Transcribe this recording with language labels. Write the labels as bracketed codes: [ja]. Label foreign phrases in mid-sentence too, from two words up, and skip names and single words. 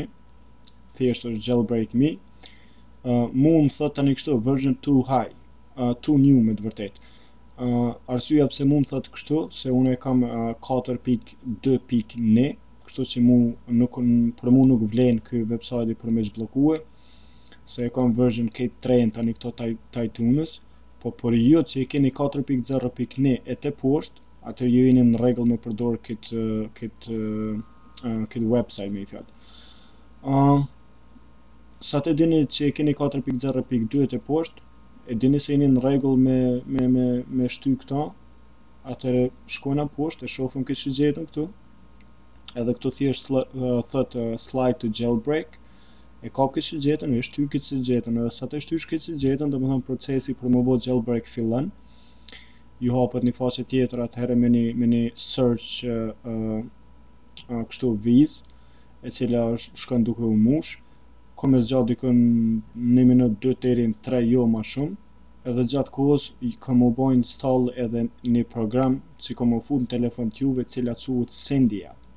[sq] Thjesht është jailbreak me. Mu më thot tani kështu [en] version too high, too new [sq] me të vërtet. Arsyeja pse mu më thot kështu, se unë e kam 4.2.1, kështu që për mu nuk vlen këj website për me zhbllokue, se e kam version këtë 3 tani këto iTunes, po për ju që e keni 4.0.1 e te poshtë, atër ju jeni në rregull me përdor këtë website me i fjalë. Sa të dini që e keni 4.0.2 e poshtë, e dini se jeni në rregull me shty këto, atër shkojna poshtë, e shofim këtë që gjetëm këtu, edhe këtu thjesht thot [en] slide to jailbreak, [sq] e kap këtë që gjetëm, e shty këtë që gjetëm, edhe sa të shtysh këtë që gjetëm, do me thonë procesi për më bë jailbreak fillon. Ju hapët një faqe tjetër atëherë me një search kështu viz, e cila shkon duke u mush, ko me zgjatë dikon 1 minut, 2 deri në 3 jo ma shumë, edhe gjatë kohës kam u bë install edhe një program që kam u fut në telefon t'juve cila quhet Syndia.